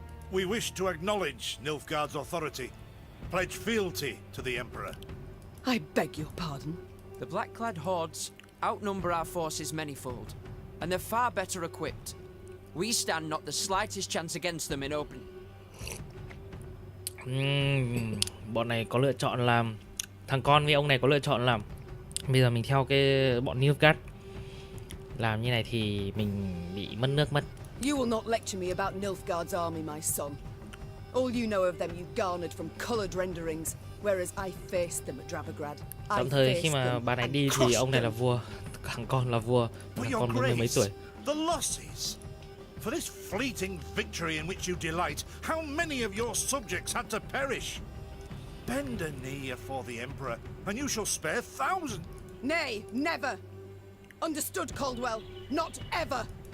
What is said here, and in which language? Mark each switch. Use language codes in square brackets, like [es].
[en] We wish to acknowledge Nilfgaard's authority, pledge fealty to the Emperor. I beg your pardon. The black-clad hordes outnumber our forces manyfold, and they're far better equipped. We stand not the slightest chance against them in open. [vi] Bọn này có lựa chọn làm thằng con với ông này có lựa chọn làm bây giờ mình theo cái bọn Nilfgaard làm như này thì mình bị mất nước mất. [en] You will not lecture me about Nilfgaard's army, my son. All you know of them you garnered from coloured renderings, whereas I faced them at Dravigrad. [vi] Tạm thời khi mà bà này đi thì ông này là vua, thằng con là vua, thằng con 40 mấy tuổi. [en] The losses. For this fleeting victory in which you delight, how many of your subjects had to perish? Bend a knee for the Emperor, and you shall spare thousands. Nay, never. Understood, Caldwell? Not ever.